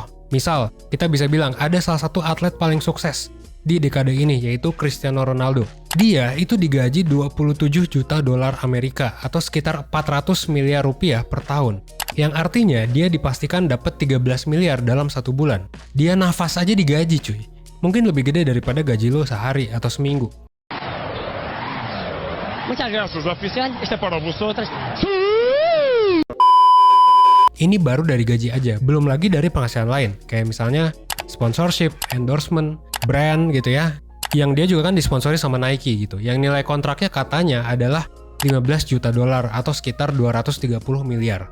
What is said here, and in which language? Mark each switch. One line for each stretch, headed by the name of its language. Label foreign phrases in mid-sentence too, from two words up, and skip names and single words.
Indonesian: Misal, kita bisa bilang ada salah satu atlet paling sukses di dekade ini, yaitu Cristiano Ronaldo. Dia itu digaji 27 juta dolar Amerika atau sekitar 400 miliar rupiah per tahun. Yang artinya dia dipastikan dapat 13 miliar dalam satu bulan. Dia nafas aja digaji cuy. Mungkin lebih gede daripada gaji lo sehari atau seminggu.
Spanish: Muchas gracias, oficial. Este para vosotros.
Indonesian: Ini baru dari gaji aja, belum lagi dari penghasilan lain. Kayak misalnya
English: sponsorship, endorsement, brand
Indonesian: gitu ya. Yang dia juga kan disponsori sama Nike gitu. Yang nilai kontraknya katanya adalah 15 juta dolar atau sekitar 230 miliar.